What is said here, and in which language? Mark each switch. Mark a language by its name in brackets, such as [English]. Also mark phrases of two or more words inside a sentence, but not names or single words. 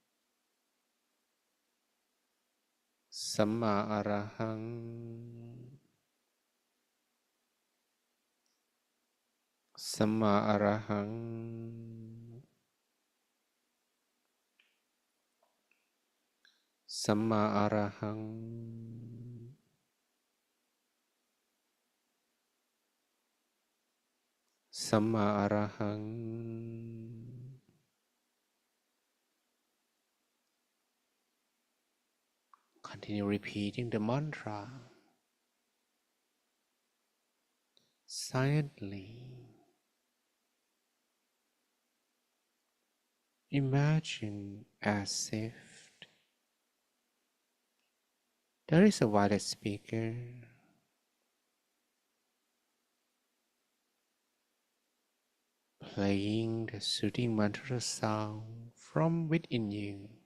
[Pali] Samma Arahang, Samma Arahang, Samma Arahang, Samma Arahang. [English] Continue repeating the mantra silently. Imagine as if there is a wireless speaker playing the soothing mantra sound from within you.